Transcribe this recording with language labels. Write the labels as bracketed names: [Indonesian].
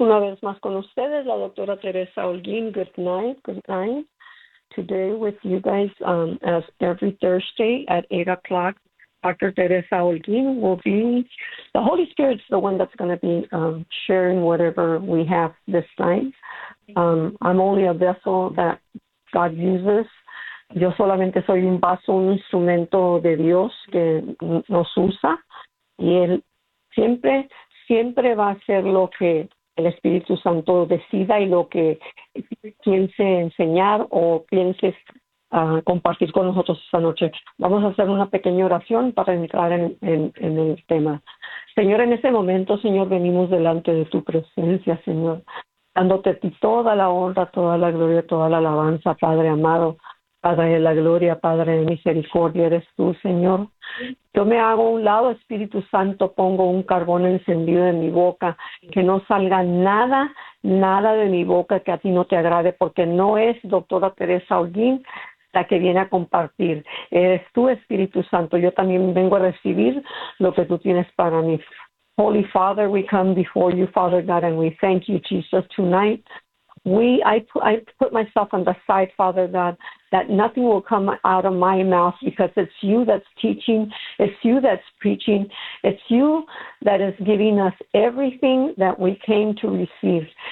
[Spanish] Una vez más con ustedes, la doctora Teresa Holguín. [English] Good night, today with you guys, as every Thursday at 8 o'clock, Dr. Teresa Holguín will be, the Holy Spirit's the one that's going to be sharing whatever we have this night. I'm only a vessel that God uses. [Spanish] Yo solamente soy un vaso, un instrumento de Dios que nos usa, y él siempre siempre va a ser lo que el Espíritu Santo decida y lo que piense enseñar o piense compartir con nosotros esta noche. Vamos a hacer una pequeña oración para entrar en el tema. Señor, en este momento, Señor, venimos delante de tu presencia, Señor, dándote a ti toda la honra, toda la gloria, toda la alabanza, Padre amado. Padre de la gloria, Padre de misericordia, eres tú, Señor. Yo me hago a un lado, Espíritu Santo, pongo un carbón encendido en mi boca, que no salga nada, nada de mi boca que a ti no te agrade, porque no es doctora Teresa Holguín la que viene a compartir. Eres tú, Espíritu Santo. Yo también vengo a recibir lo que tú tienes para mí. [English] Holy Father, we come before you, Father God, and we thank you, Jesus, tonight. I put myself on the side, Father God, that nothing will come out of my mouth, because it's you that's teaching, it's you that's preaching, it's you that is giving us everything that we came to receive.